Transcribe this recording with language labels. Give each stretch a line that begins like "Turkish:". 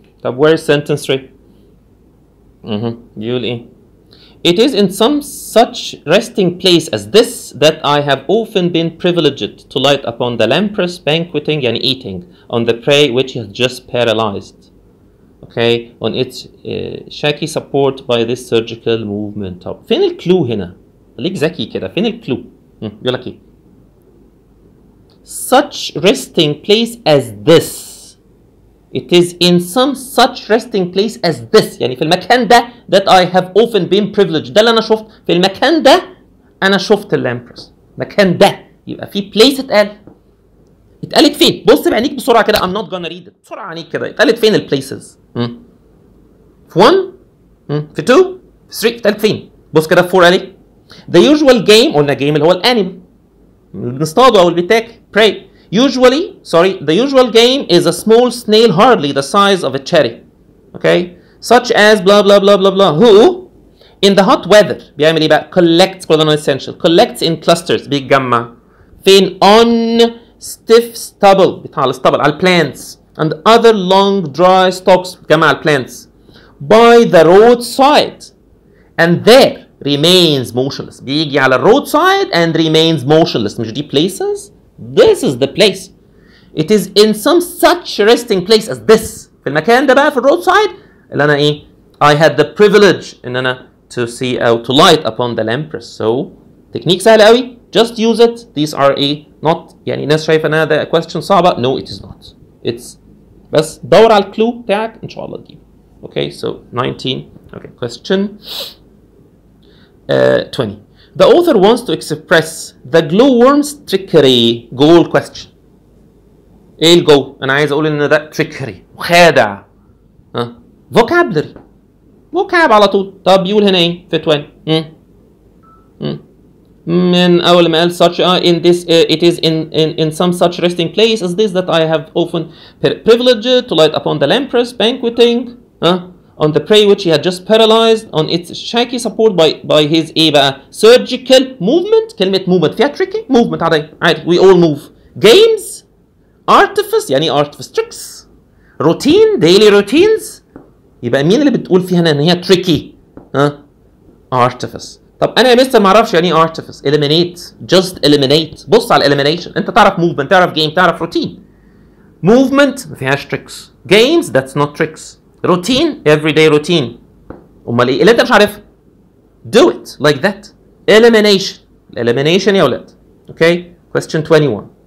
English: طب where is sentence 3?
Arabic: يقول ايه؟
English: It is in some such resting place as this that I have often been privileged to light upon the lamprey banqueting and eating on the prey which is just paralyzed. Okay, on its shaky support by this surgical movement.
Arabic: طب فين الكلو هنا؟ خليك ذكي كده، فين الكلو؟ بيقول لك ايه؟
English: Such resting place as this. It is in some such resting place as this.
Arabic: يعني في المكان ده
English: that I have often been privileged.
Arabic: ده اللي أنا شفت في المكان ده. أنا شفت اللامبرس. المكان ده يبقى في place اتقالت فين؟ بص بعينيك بسرعة كده.
English: I'm not gonna read it.
Arabic: بسرعة عينيك كده. اتقالت فين البليسز؟ في 1 في 2 في 3 اتقالت فين؟ بص كده في 4 قال ايه؟
English: The usual game
Arabic: قلنا game اللي هو الانيمال اللي بنصطاده أو اللي بيتاكل prey.
English: The usual game is a small snail hardly the size of a cherry. Okay? Such as blah blah blah blah blah. Who in the hot weather
Arabic: بيعمل ايه بقى؟
English: Collects كل ده essential. Collects in clusters
Arabic: بيتجمع.
English: فين؟ On stiff stubble بتاع الستبل على plants and other long dry stalks بيتجمع على plants by the roadside and there remains motionless. بيجي على roadside and remains motionless. مش دي places؟ This is the place. It is in some such resting place as this.
Arabic: في المكان ده بقى
English: في الروad side اللي أنا إيه؟ I had the privilege إن أنا to see أو to light upon the lampress.
Arabic: So technique سهلة قوي.
English: Just use it.
Arabic: These are not يعني ناس شايفة إنها ده question صعبة.
English: No, it is not. It's بس دور على الكلو بتاعك إن شاء الله تجيبه. Okay, so 19. Okay, question 20. The author wants to express the glowworm's trickery. goal question.
Arabic: ايه الجو؟ انا عايز اقول ان ده trickery وخادع.
English: vocabulary.
Arabic: vocab على طول. طب بيقول هنا ايه في 20؟ من اول ما قال
English: such in this it is in some such resting place as this that I have often privileged to light upon the lamprey banqueting on the prey which he had just paralyzed on its shaky support by his ايه بقى surgical movement. كلمة movement فيها tricky movement عادي we all move. games artifice يعني artifice tricks routine daily routines.
Arabic: يبقى مين اللي بتقول فيها ان هي tricky؟ artifice. طب انا يا مستر ما اعرفش يعني ايه artifice.
English: eliminate just eliminate.
Arabic: بص على elimination. انت تعرف movement تعرف game تعرف routine.
English: movement ما فيهاش tricks. games that's not tricks. routine everyday routine.
Arabic: امال ايه اللي انت مش عارفها؟
English: do it like that. elimination. elimination يا ولاد. okay question 21.